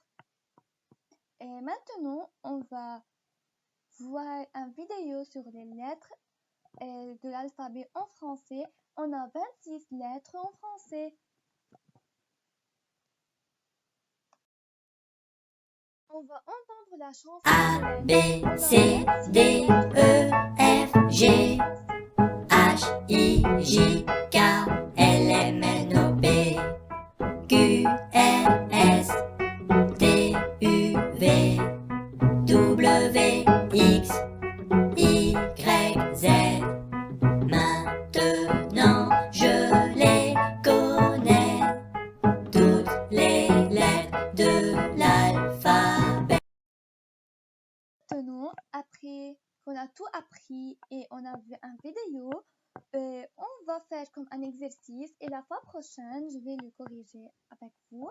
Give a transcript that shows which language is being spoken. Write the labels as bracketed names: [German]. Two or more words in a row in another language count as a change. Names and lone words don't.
[French] Et maintenant, on va voir une vidéo sur les lettres de l'alphabet en français. On a 26 lettres en français. On va entendre la chanson. A, B, C, D, E, F, G, H, I, J, K, L, M, N, O, P, Q, R, S, T, U, V, W, X, Y, Z. Maintenant, je les connais, toutes les lettres de l'alphabet. Maintenant, après qu'on a tout appris et on a vu une vidéo, on va faire comme un exercice et la fois prochaine, je vais le corriger avec vous.